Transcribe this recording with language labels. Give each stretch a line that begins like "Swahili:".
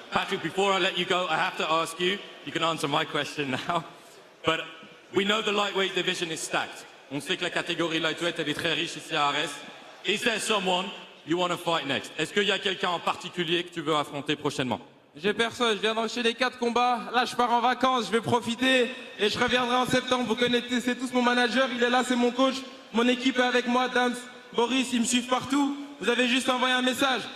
English: Patrick, before I let you go, I have to ask you, you can answer my question now, but we know the lightweight division is stacked.
French: On sait que la catégorie lightweight, elle est très riche ici à Arès.
English: Is there someone you want to fight next?
French: Est-ce qu'il y a quelqu'un en particulier que tu veux affronter prochainement? J'ai personne, je viens d'enchaîner 4 combats. Là, je pars en vacances, je vais profiter et je reviendrai en septembre. Vous connaissez tous mon manager, il est là, c'est mon coach. Mon équipe est avec moi, Dams, Boris, ils me suivent partout. Vous avez juste envoyé un message.